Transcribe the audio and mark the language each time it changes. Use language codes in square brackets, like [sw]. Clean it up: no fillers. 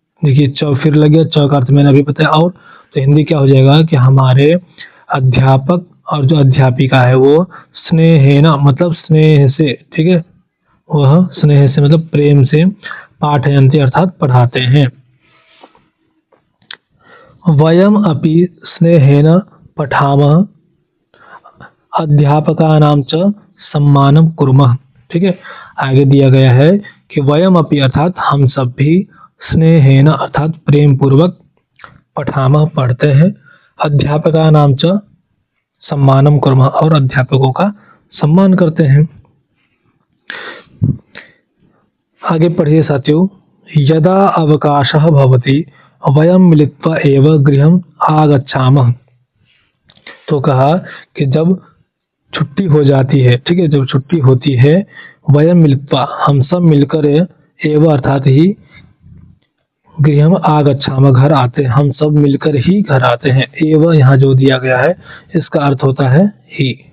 [hi] देखिए, च फिर लग गया, च का अर्थ मैंने अभी बताया। और तो हिंदी क्या हो जाएगा कि हमारे अध्यापक और जो अध्यापिका है वो स्नेहेन मतलब स्नेह से, ठीक है, वह स्नेह से मतलब प्रेम से, पाठयन्ति अर्थात पढ़ाते हैं। [sa] वयम अपि स्नेहेन पठामः अध्यापकानां च सम्मानं कुर्मः। [hi] ठीक है, आगे दिया गया है कि वयम अपि अर्थात हम सब भी, स्नेहेन अर्थात प्रेम पूर्वक, पठामः पढ़ते हैं, [sa] अध्यापकानां च सम्मानं कुर्मः [hi] और अध्यापकों का सम्मान करते हैं। आगे पढ़िए साथियों, [sa] यदा अवकाशः भवति वयम मिलित्वा एव गृहम् आगच्छामः। [hi] तो कहा कि जब छुट्टी हो जाती है, ठीक है, जब छुट्टी होती है, वयम मिलित्वा हम सब मिलकर, एव अर्थात ही, [sa] गृहम् आगच्छामः [hi] घर आते हैं, हम सब मिलकर ही घर आते हैं। एव यहाँ जो दिया गया है इसका अर्थ होता है ही।